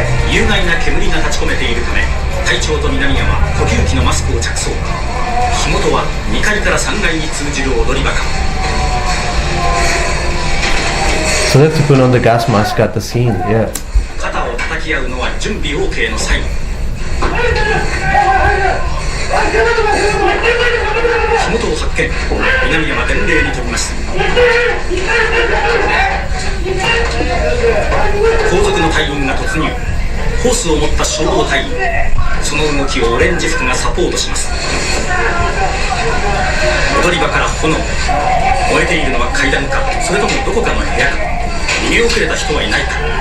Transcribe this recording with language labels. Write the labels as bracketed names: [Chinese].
[Japanese] 有害な煙が立ち込めているため隊長と南山呼吸器のマスクを着装火元は2階から3階に通じる踊り場か [English] So they have to put on the gas mask at the scene, yeah. [Japanese] 肩を叩き合うのは準備 OK のサイン火元を発見南山伝令に飛びます後続の隊員が突入ホースを持った消防隊員その動きをオレンジ服がサポートします踊り場から炎燃えているのは階段かそれともどこかの部屋か逃げ遅れた人はいないか